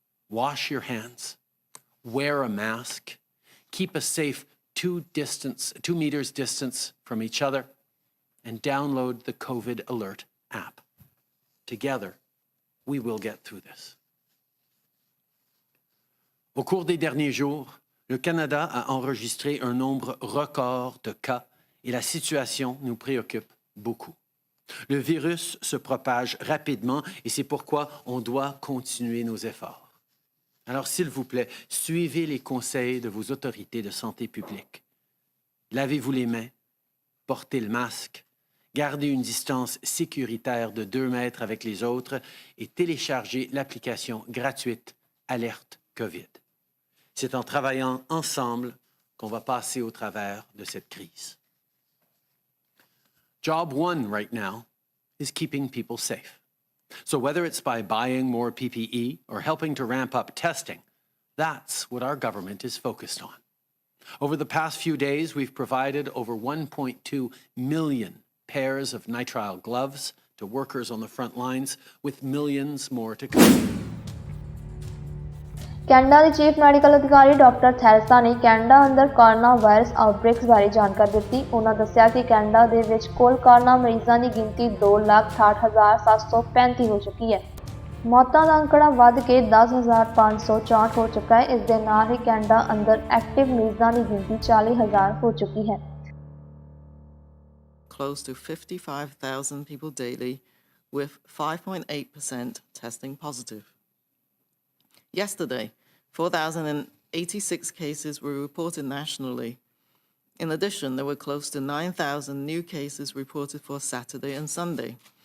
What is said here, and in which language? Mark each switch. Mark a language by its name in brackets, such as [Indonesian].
[English] Wash your hands, wear a mask, keep a safe 2 meters distance from each other, and download the COVID Alert app. Together, we will get through this. [French] Au cours des derniers jours, le Canada a enregistré un nombre record de cas et la situation nous préoccupe beaucoup. Le virus se propage rapidement et c'est pourquoi on doit continuer nos efforts. Alors, s'il vous plaît, suivez les conseils de vos autorités de santé publique. Lavez-vous les mains, portez le masque, gardez une distance sécuritaire de 2 mètres avec les autres et téléchargez l'application gratuite Alerte COVID. C'est en travaillant ensemble qu'on va passer au travers de cette crise. [English] Job one right now is keeping people safe. So whether it's by buying more PPE or helping to ramp up testing, that's what our government is focused on. Over the past few days, we've provided over 1.2 million pairs of nitrile gloves to workers on the front lines, with millions more to come. [Punjabi] Canada ਦੇ chief medical ਅਧਿਕਾਰੀ doctor Theresa ਨੇ Canada ਅੰਦਰ corona virus ਆਊਟਬ੍ਰੇਕਸ ਬਾਰੇ ਜਾਣਕਾਰੀ ਦਿੱਤੀ। ਉਹਨਾਂ ਦੱਸਿਆ ਕਿ ਕੈਨੇਡਾ ਦੇ ਵਿੱਚ ਕੁੱਲ ਕੋਰੋਨਾ ਮਰੀਜ਼ਾਂ ਦੀ ਗਿਣਤੀ 2,68,735 ਹੋ ਚੁੱਕੀ ਹੈ। ਮੌਤਾਂ ਦਾ ਅੰਕੜਾ ਵੱਧ ਕੇ 10,564 ਹੋ ਚੁੱਕਾ ਹੈ। ਇਸ ਦੇ ਨਾਲ ਹੀ ਕੈਨੇਡਾ ਅੰਦਰ ਐਕਟਿਵ ਮਰੀਜ਼ਾਂ ਦੀ ਗਿਣਤੀ 40,000 ਹੋ ਚੁੱਕੀ ਹੈ। [English] Close to 55,000 people daily, with 5.8% testing positive. Yesterday, 4,086 cases were reported nationally. In addition, there were close to 9,000 new cases reported for Saturday and Sunday.